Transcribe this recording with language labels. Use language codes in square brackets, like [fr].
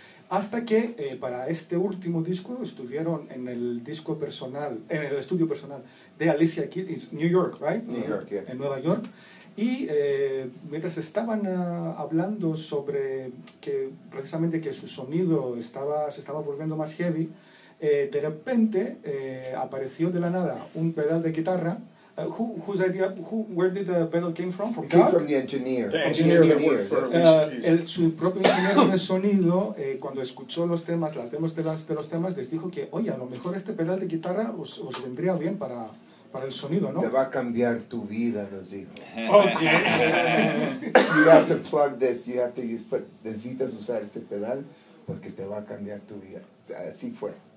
[es] Hasta que para este último disco estuvieron en el disco personal, en el estudio personal de Alicia Keys, New York, [en] right? New York, yeah. [es] En Nueva York. Y mientras estaban hablando sobre que precisamente que su sonido se estaba volviendo más heavy, de repente apareció de la nada un pedal de guitarra. [en] Where did the pedal came from? From It came God? from the engineer. The engineer that worked for Alicia Keys. [es] Su propio ingeniero de sonido, cuando escuchó los temas, las demos de los temas, les dijo que, oye, a lo mejor este pedal de guitarra os vendría bien para el sonido, ¿no? Te va a cambiar tu vida, nos dijo. [en] Okay. You have to plug this. You have to [es] necesitas usar este pedal porque te va a cambiar tu vida. Así fue.